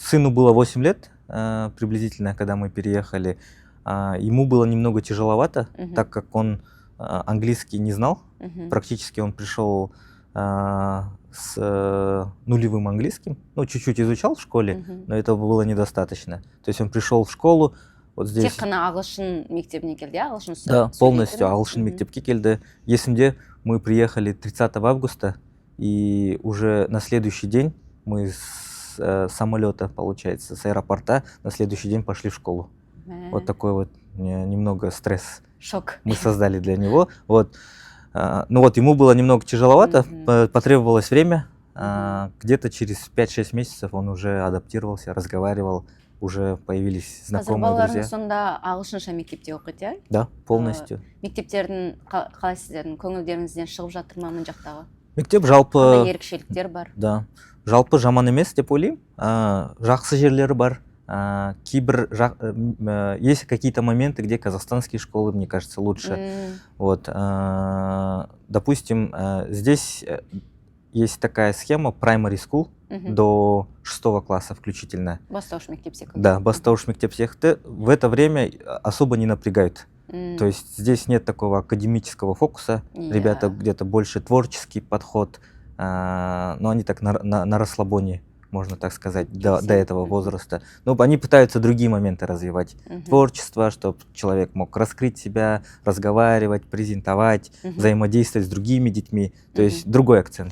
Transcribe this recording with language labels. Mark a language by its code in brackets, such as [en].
[ru] Сыну было 8 лет приблизительно, когда мы переехали. Ему было немного тяжеловато, так как он английский не знал. Практически он пришел с нулевым английским. Ну, чуть-чуть изучал в школе, но этого было недостаточно. То есть он пришел в школу, вот здесь... [kk] Тек қана ағылшын мектебіне келді, ағылшын сөйлейтін? [ru] Да, полностью [kk] ағылшын мектепке келді. [ru] Есімде, мы приехали 30 августа, и уже на следующий день мы с самолета, получается, с аэропорта, на следующий день пошли в школу. Вот такой вот немного стресс. Шок. Мы создали для него. Вот. Ну вот, ему было немного тяжеловато, потребовалось время. Где-то через 5-6 месяцев он уже адаптировался, разговаривал, уже появились знакомые друзья. [kk] Сонда ағылшынша мектепте оқиды, иә? [ru] Да, полностью. [kk] Мектептердің қалай сіздердің көңілдеріңізден шығып жатыр ма мына жақтағы? Мектеп жалпы... Қандай ерекшеліктер бар? Да. Жалпы жаман емес деп ойлаймын. Жақсы жерлері бар. [ru] Кейбір есть какие-то моменты, где казахстанские школы, мне кажется, лучше. Вот, допустим, здесь есть такая схема primary school до 6 класса включительно. [kk] Бастауыш мектеп секілді. Да, бастауыш мектеп секілді. [ru] В это время особо не напрягают. То есть здесь нет такого академического фокуса. Ребята где-то больше творческий подход, но они так на расслабоне, можно так сказать, до этого возраста. Но они пытаются другие моменты развивать. Творчество, чтобы человек мог раскрыть себя, разговаривать, презентовать, взаимодействовать с другими детьми. То есть другой акцент.